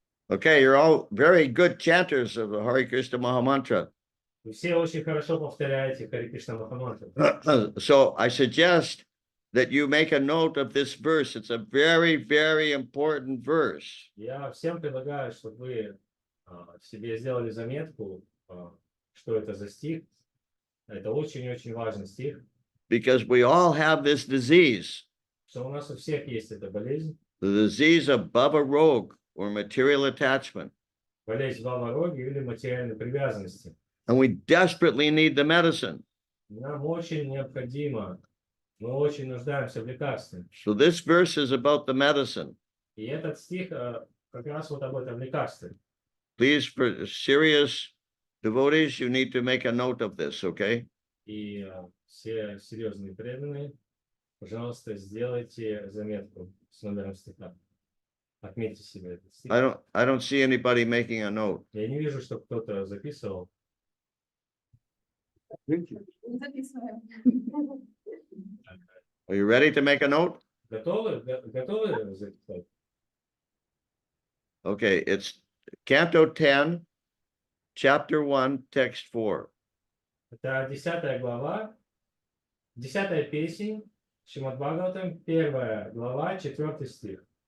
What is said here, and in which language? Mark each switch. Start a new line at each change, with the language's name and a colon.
English: Okay, you're all very good chanters of the Hare Krishna Mahamantra.
Russian: Вы все очень хорошо повторяете Харе Кришна Махамантру.
English: So I suggest that you make a note of this verse. It's a very, very important verse.
Russian: Я всем предлагаю, чтобы вы себе сделали заметку, что это за стих. Это очень-очень важный стих.
English: Because we all have this disease,
Russian: Что у нас у всех есть эта болезнь.
English: the disease of Bhava Rog or material attachment.
Russian: Болезнь Бава-роги или материальной привязанности.
English: And we desperately need the medicine.
Russian: Нам очень необходимо, мы очень нуждаемся в лекарстве.
English: So this verse is about the medicine.
Russian: И этот стих как раз вот об этом лекарстве.
English: Please, for serious devotees, you need to make a note of this, okay?
Russian: И все серьезные преданные, пожалуйста, сделайте заметку с номером стиха. Отметьте себе этот стих.
English: I don't see anybody making a note.
Russian: Я не вижу, что кто-то записывал. Записываем.
English: Are you ready to make a note?
Russian: Готовы? Готовы записать?
English: Okay, it's Canto 10, Chapter 1, Text 4.
Russian: Это 10 глава, 10 песнь, Шримад Бхагаватам, 1 глава, 4 стих.